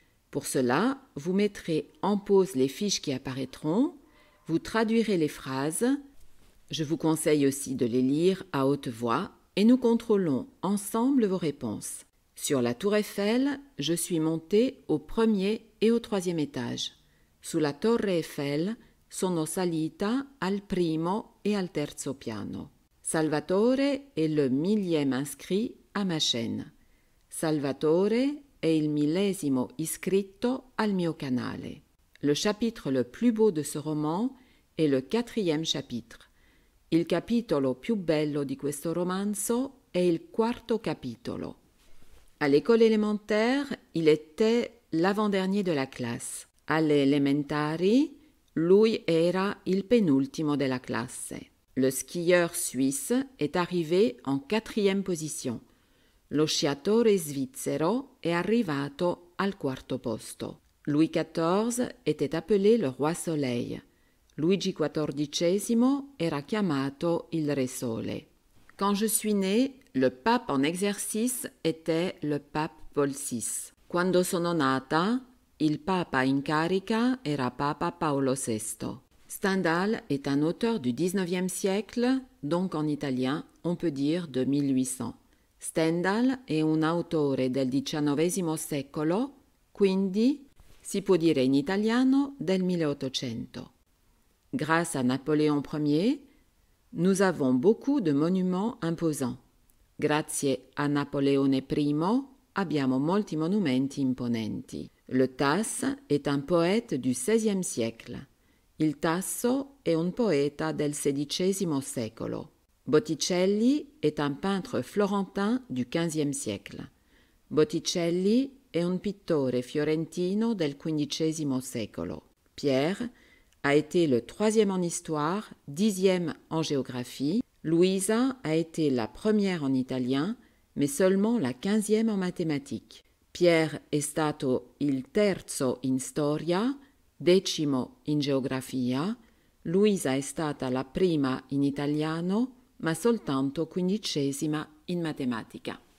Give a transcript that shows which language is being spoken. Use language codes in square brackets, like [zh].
[fr] Pour cela, vous mettrez en pause les fiches qui apparaîtront, vous traduirez les phrases. Je vous conseille aussi de les lire à haute voix et nous contrôlons ensemble vos réponses. Sur la tour Eiffel, je suis montée au premier et au 3e étage. [it] Sulla Torre Eiffel sono salita al primo e al terzo piano. [fr] Salvatore est le 1000e inscrit à ma chaîne. [it] Salvatore è il 1000° iscritto al mio canale. [fr] Le chapitre le plus beau de ce roman est le 4e chapitre. [it] Il capitolo più bello di questo romanzo è il 4° capitolo. [fr] À l'école élémentaire, il était l'avant-dernier de la classe. [it] Alle elementari, lui era il penultimo della classe. [fr] Le skieur suisse est arrivé en 4e position. [it] Lo sciatore svizzero è arrivato al 4° posto. [fr] Louis XIV était appelé le roi soleil. [it] Luigi XIV era chiamato il re sole. [fr] Quand je suis né, le pape en exercice était le pape Paul VI. [it] Quando sono nata, il papa in carica era papa Paolo VI. [fr] Stendhal est un auteur du XIXe siècle, donc en italien, on peut dire de 1800. [it] Stendhal è un autore del XIX secolo, quindi si può dire in italiano del 1800. [fr] Grâce à Napoléon Ier, nous avons beaucoup de monuments imposants. [it] Grazie a Napoleone I abbiamo molti monumenti imponenti. [fr] Le Tasse est un poète du XVI siècle. [it] Il Tasso è un poeta del XVI secolo. [fr] Botticelli est un peintre florentin du XVe siècle. [it] Botticelli è un pittore fiorentino del XV secolo. [fr] Pierre a été le 3e en histoire, 10e en géographie. Louisa a été la première en italien, mais seulement la 15e en mathématiques. [it] Pierre è stato il terzo in storia, 10° in geografia. Luisa è stata la prima in italiano, ma soltanto 15° in matematica.